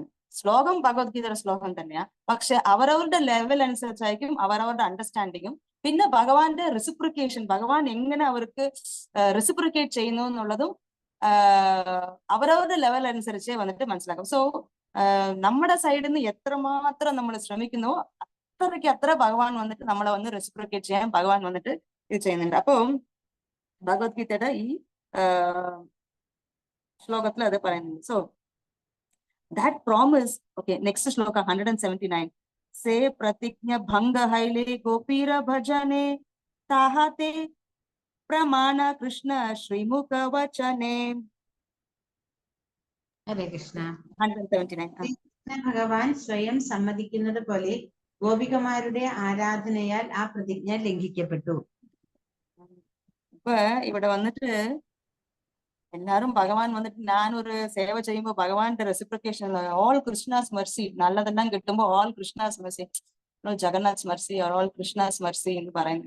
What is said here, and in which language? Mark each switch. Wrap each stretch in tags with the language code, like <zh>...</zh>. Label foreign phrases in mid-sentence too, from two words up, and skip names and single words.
<ml>ശ്ലോകം ഭഗവത്ഗീതയുടെ ശ്ലോകം തന്നെയാ, പക്ഷെ അവരവരുടെ ലെവൽ അനുസരിച്ചായിരിക്കും അവരവരുടെ അണ്ടർസ്റ്റാൻഡിങ്ങും പിന്നെ ഭഗവാന്റെ റെസിപ്രിക്കേഷൻ, ഭഗവാൻ എങ്ങനെ അവർക്ക് റെസിപ്രിക്കേറ്റ് ചെയ്യുന്നു എന്നുള്ളതും അവരവരുടെ ലെവൽ അനുസരിച്ചേ വന്നിട്ട് മനസ്സിലാക്കും. സോ നമ്മുടെ സൈഡിൽ നിന്ന് എത്രമാത്രം നമ്മൾ ശ്രമിക്കുന്നുവോ അത്ര ഭഗവാൻ വന്നിട്ട് നമ്മളെ വന്ന് റെസിപ്രിക്കേറ്റ് ചെയ്യാൻ ഭഗവാൻ വന്നിട്ട് ഇത് ചെയ്യുന്നുണ്ട്. അപ്പം ഭഗവത്ഗീതയുടെ ഈ ശ്ലോകത്തിൽ അത് പറയുന്നുണ്ട്.</ml> <en>സോ that promise, okay, next shloka 179.</en> <bn>সে প্রতিজ্ঞা ভঙ্গ হৈলে গোপীর ভজনে তাহাতে প্রমাণ কৃষ্ণ শ্রীমুখ বচনে.</bn> <ml>ഹരേ കൃഷ്ണ. 179. ഭഗവാൻ സ്വയം സമ്മതിക്കുന്നത് പോലെ ഗോപികമാരുടെ ആരാധനയാൽ ആ പ്രതിജ്ഞ ലംഘിക്കപ്പെട്ടു. ഇപ്പൊ ഇവിടെ വന്നിട്ട് എല്ലാരും ഭഗവാൻ വന്നിട്ട് ഞാനൊരു സേവ ചെയ്യുമ്പോൾ ഭഗവാന്റെ റെസിപ്രിക്കേഷൻ</ml> <en>all Krishna's mercy,</en> <ml>നല്ലതെല്ലാം കിട്ടുമ്പോ</ml> <en>all Krishna's mercy, Jagannath mercy all Krishna's mercy</en> <ml>എന്ന് പറയുന്നത്.</ml>